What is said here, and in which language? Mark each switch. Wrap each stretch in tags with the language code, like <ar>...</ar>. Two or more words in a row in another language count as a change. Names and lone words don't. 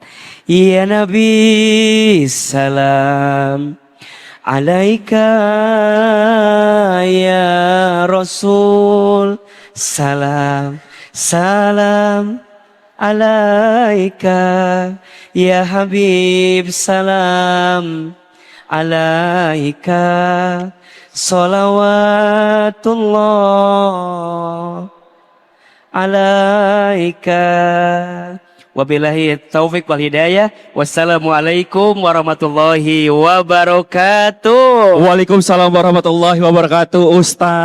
<ar>يا نبي, سلام عليك يا رسول سلام سلام عليك يا حبيب سلام عليك صلوات الله عليك. وبالله التوفيق والهداية. والسلام عليكم ورحمة الله وبركاته. وعليكم السلام ورحمة الله وبركاته, Ustaz.</ar>